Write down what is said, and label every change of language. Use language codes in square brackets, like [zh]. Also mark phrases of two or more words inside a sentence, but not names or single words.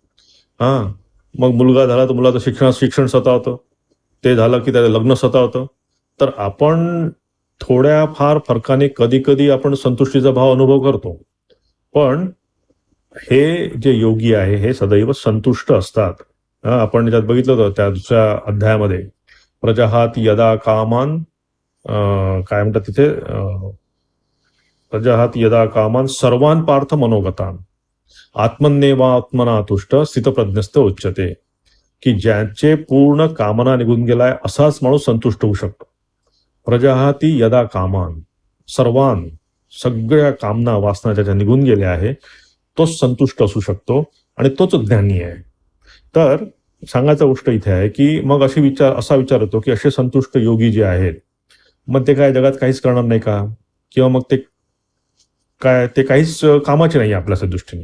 [mr] मग मुलगा झाला तर मुलाचं शिक्षण सतावतं, ते झालं की त्याचं लग्न सतावतं. तर आपण थोड्या फार फरकाने कधी कधी आपण संतुष्टीचा भाव अनुभव करतो, पण हे जे योगी आहे हे सदैव संतुष्ट असतात. आपण त्यात बघितलं होतं त्या दुसऱ्या अध्यायामध्ये, [sa] प्रजहात यदा कामान, [mr] काय म्हणतात तिथे, [sa] प्रजहात यदा कामान सर्वान पार्थ मनोगतान आत्मन्नेवा आत्मना तुष्ट स्थितप्रज्ञस्थ उच्चते, [mr] की ज्याचे पूर्ण कामना निघून गेलाय असाच माणूस संतुष्ट होऊ शकतो. [sa] प्रजहाती यदा कामान, सर्वान, [mr] सगळ्या कामना वासना ज्याच्या निघून गेल्या आहे तोच संतुष्ट असू शकतो आणि तोच ज्ञानी आहे. तर सांगायचा गोष्ट इथे आहे की मग असा विचार होतो की असे संतुष्ट योगी जे आहेत, मग ते काय जगात काहीच करणार नाही का, किंवा मग ते काहीच कामाचे नाही आपल्या दृष्टीने.